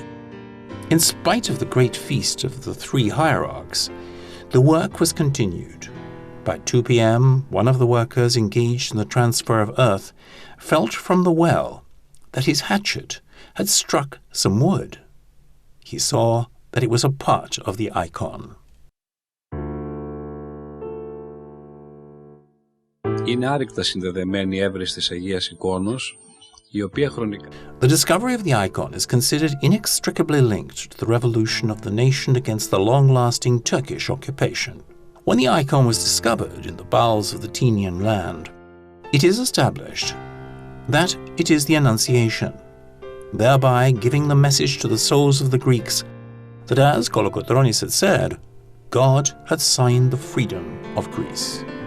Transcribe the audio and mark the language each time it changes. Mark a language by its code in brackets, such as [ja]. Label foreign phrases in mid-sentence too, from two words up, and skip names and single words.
[en] In spite of the great feast of the three hierarchs, the work was continued. By 2 p.m., one of the workers engaged in the transfer of earth felt from the well that his hatchet had struck some wood. He saw that it was a part of the icon. [el] Είναι άρρηκτα συνδεδεμένη η έβρεση της Αγίας Εικόνος, η οποία χρονικά... [en] The discovery of the icon is considered inextricably linked to the revolution of the nation against the long-lasting Turkish occupation. When the icon was discovered in the bowels of the Tinian land, it is established that it is the Annunciation, thereby giving the message to the souls of the Greeks that, as Kolokotronis had said, God had signed the freedom of Greece.